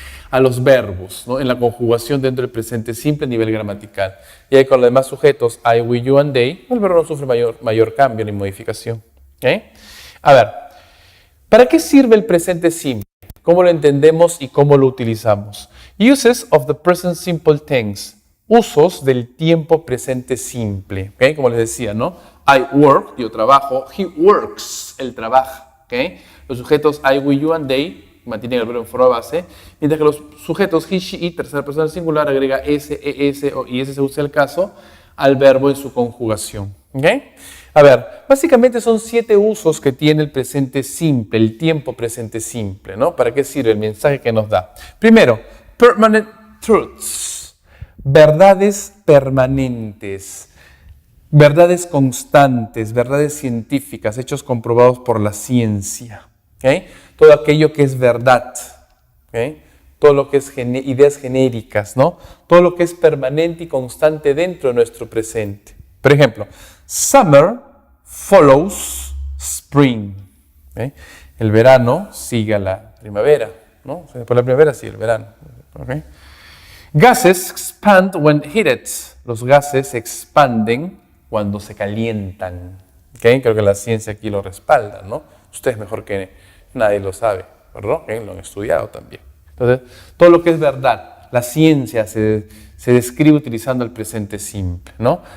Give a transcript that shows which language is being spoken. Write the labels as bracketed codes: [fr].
[es] A los verbos, ¿no? En la conjugación dentro del presente simple a nivel gramatical. Y ahí con los demás sujetos, [en] I, we, you and they, [es] el verbo no sufre mayor cambio ni modificación. ¿Okay? A ver, ¿para qué sirve el presente simple? ¿Cómo lo entendemos y cómo lo utilizamos? [en] Uses of the present simple tense. [es] Usos del tiempo presente simple. ¿Okay? Como les decía, ¿no? [en] I work, [es] yo trabajo. [en] He works, [es] él trabaja. ¿Okay? Los sujetos [en] I, we, you and they [es] mantienen el verbo en forma base, mientras que los sujetos [en] he, she, it, [es] tercera persona singular, agrega s, es o y ese según sea el caso al verbo en su conjugación. ¿Okay? A ver, básicamente son 7 usos que tiene el presente simple, el tiempo presente simple, ¿no? ¿Para qué sirve el mensaje que nos da? Primero, [en] permanent truths, [es] verdades permanentes, verdades constantes, verdades científicas, hechos comprobados por la ciencia. ¿Okay? Todo aquello que es verdad, ¿okay? Todo lo que es ideas genéricas, ¿no? Todo lo que es permanente y constante dentro de nuestro presente. Por ejemplo, [en] summer follows spring. [es] ¿Okay? El verano sigue a la primavera, ¿no? Después de la primavera sigue el verano. ¿Okay? [en] Gases expand when heated. [es] Los gases se expanden cuando se calientan. ¿Okay? Creo que la ciencia aquí lo respalda, ¿no? Ustedes mejor que nadie lo sabe, ¿verdad? Lo han estudiado también. Entonces, todo lo que es verdad, la ciencia se describe utilizando el presente simple, ¿no?